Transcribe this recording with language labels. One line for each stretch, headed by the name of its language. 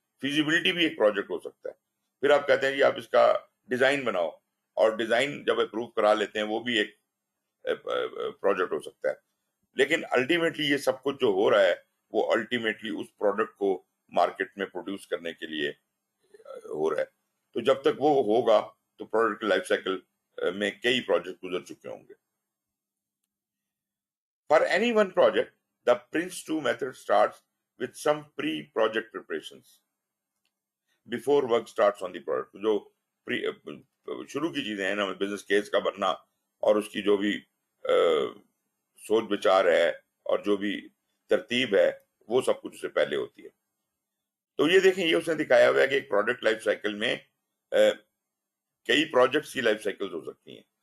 Urdu: Feasibility بھی ایک project ہو سکتا ہے. پھر آپ کہتے ہیں جی آپ اس کا ڈیزائن بناؤ، اور ڈیزائن جب اپروو کرا لیتے ہیں وہ بھی ایک پروجیکٹ ہو سکتا ہے. لیکن الٹیمیٹلی یہ سب کچھ جو ہو رہا ہے وہ الٹیمیٹلی اس پروڈکٹ کو مارکیٹ میں پروڈیوس کرنے کے لیے ہو رہا ہے. تو جب تک وہ ہوگا تو پروڈکٹ لائف سائیکل میں کئی پروجیکٹ گزر چکے ہوں گے.
English: For any one project, the Prince2 method starts with some pre-project preparations before work starts on the product.
Urdu: جو شروع کی چیزیں ہیں نا، بزنس کیس کا بننا اور اس کی جو بھی سوچ بچار ہے اور جو بھی ترتیب ہے وہ سب کچھ اس سے پہلے ہوتی ہے. تو یہ دیکھیں، یہ اس نے دکھایا ہوا ہے کہ ایک پروڈکٹ لائف سائیکل میں کئی پروجیکٹس کی لائف سائیکل ہو سکتی ہیں.